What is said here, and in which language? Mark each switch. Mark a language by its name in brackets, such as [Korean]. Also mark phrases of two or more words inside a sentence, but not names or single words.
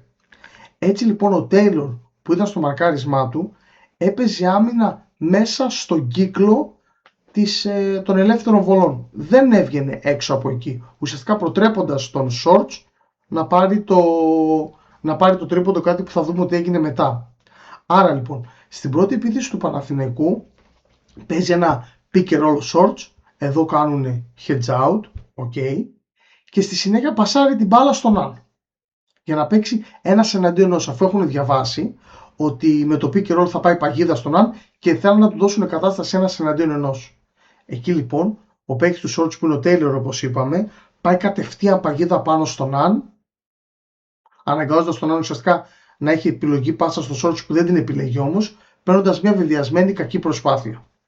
[Greek] Έτσι λοιπόν ο Τέιλορ που ήταν στο μαρκάρισμά του έπαιζε άμυνα μέσα στον κύκλο των ελεύθερων βολών. Δεν έβγαινε έξω από εκεί, ουσιαστικά προτρέποντας τον Σόρτς να πάρει το τρίποντο, κάτι που θα δούμε ότι έγινε μετά. Άρα λοιπόν στην πρώτη επίθεση του Παναθηναϊκού παίζει ένα [English] pick and roll [Greek] Shorts, εδώ κάνουν [English] hedge out, okay, [Greek] και στη συνέχεια πασάρει την μπάλα στον Ναν για να παίξει ένας εναντίον ενός, αφού έχουν διαβάσει ότι με το [English] pick and roll [Greek] θα πάει παγίδα στον Ναν και θέλουν να του δώσουν κατάσταση ένας εναντίον ενός. Εκεί λοιπόν ο παίκτης του Shorts που είναι ο Taylor, όπως είπαμε, πάει κατευθείαν παγίδα πάνω στον Ναν, αναγκάζοντας τον Ναν ουσιαστικά να έχει επιλογή πάσα στο Shorts που δεν την επιλέγει όμως, παίρνοντας μια βεβαιασμένη κακή προσπάθεια.